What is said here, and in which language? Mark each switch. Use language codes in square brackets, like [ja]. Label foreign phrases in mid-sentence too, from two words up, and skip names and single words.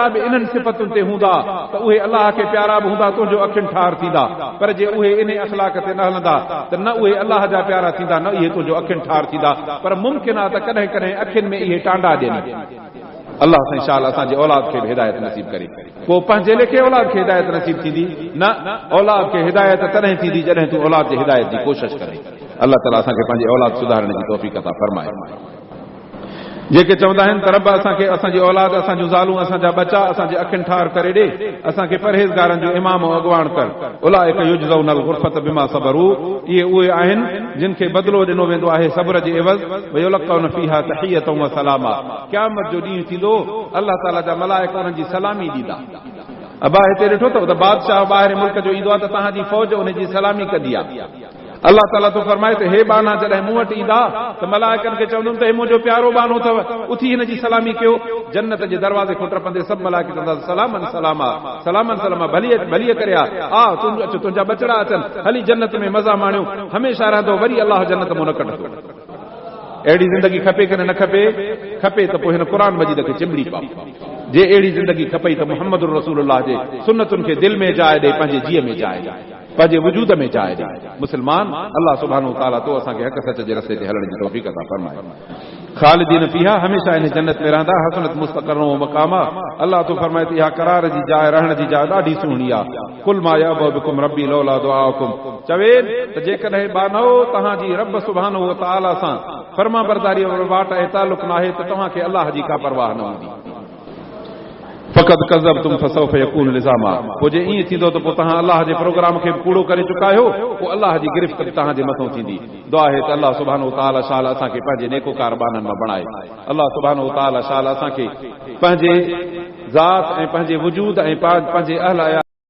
[sd] बि इन्हनि सिफ़तुनि ते हूंदा त उहे अलाह खे प्यारा बि हूंदा तुंहिंजो अखियुनि ठार थींदा पर जे उहे इन अख़लाक ते न हलंदा त न उहे अलाह जा प्यारा थींदा न इहे तुंहिंजो अखियुनि ठार थींदा पर मुमकिन आहे त कॾहिं कॾहिं अखियुनि में इहे टांडा ॾियनि अल्लाह साईं शाल असांजे औलाद खे बि हिदायत नसीब करे पोइ पंहिंजे लेखे औलाद खे हिदायत नसीब थींदी न औलाद खे हिदायत तॾहिं थींदी जॾहिं तूं औलाद जे हिदायत जी कोशिशि करे अल्लाह ताला असांखे पंहिंजी औलाद सुधारण जी तौफ़ीक़ अता फरमाए जेके चवंदा आहिनि त रब असांखे असांजी औलाद असांजूं ज़ालूं असांजा बचा असांजे अखियुनि ठार करे ॾे असांखे परहेज़गारनि जो इमाम ऐं अॻवान कर [ar] أولئك يجزون الغرفة بما صبروا [sd] इहे उहे आहिनि जिन खे बदिलो ॾिनो वेंदो आहे सब्र जे एवज़ [ar] ويلقون فيها تحية وسلاما [sd] क़यामत जो ॾींहुं थींदो अल्लाह ताला जा मलाइका उन्हनि जी सलामी ॾींदा अबा हिते ॾिठो अथव त बादशाह ॿाहिरि मुल्क जो ईंदो आहे त तव्हांजी फ़ौज उनजी सलामी कंदी आहे अल्लाह ताला तो फरमाए त हे बाना जॾहिं मूं वटि ईंदा त मलाइकनि खे चवंदुमि त हे मुंहिंजो प्यारो बानो अथव उथी हिन जी सलामी कयो जन्नत जे दरवाज़े खां टपंदे सभु मलाइक चवंदा [ar] سلاما سلاما سلاما سلاما [sd] भलीअ करे आ तुंहिंजा बचड़ा अचनि हली जन्नत में मज़ा माणियो हमेशह रहंदो वरी अलाह जन्नत मां न कढंदो अहिड़ी ज़िंदगी खपे कि न खपे खपे त पोइ हिन क़ुर मजीद खे चिमड़ी पाओ जे अहिड़ी ज़िंदगी खपई त मुहम्मद रसूलुल्लाह जे सुन्नतुनि खे दिलि में जाइ ॾे पंहिंजे जीअ में जाइ ॾे पंहिंजे वजूद में जाइ ॾे मुस्लमान अल्लाह [ar] سبحانه وتعالى [sd] तो असांखे हक़ सच जे रस्ते ते हलण जी तौफ़ीक़ अता फरमाए [ar] خالدين فيها [sd] हमेशह इन जन्नत में रहंदा [ar] حسنت مستقرا ومقاما [sd] अल्लाह तो फरमाए त इहा करार जी जाइ रहण जी जाइ ॾाढी सुहिणी आहे [ar] قل ما يعبأ بكم ربي لولا دعاؤكم [sd] चवे त जेकॾहिं बानो तव्हांजी रब [ar] سبحانه وتعالى [sd] सां फर्मा बरदारी वाट ऐं तालुक़ न आहे त तव्हांखे अल्लाह जी का परवाह न हूंदी फ़क़त [ar] كذبتم فسوف يكون لزاما [sd] पोइ जे ईअं थींदो त पोइ तव्हां अल्लाह जे प्रोग्राम खे कूड़ो करे चुका आहियो पोइ अल्लाह जी गिरफ़्त तव्हांजे मथां थींदी दुआ आहे त अल्लाह [ar] سبحانه وتعالى [sd] शाल असांखे पंहिंजे नेकोकार बाननि मां बणाए अल्लाह [ar] سبحانه وتعالى [sd] शाल असांखे पंहिंजे ज़ात ऐं पंहिंजे वजूद ऐं पंहिंजे अहल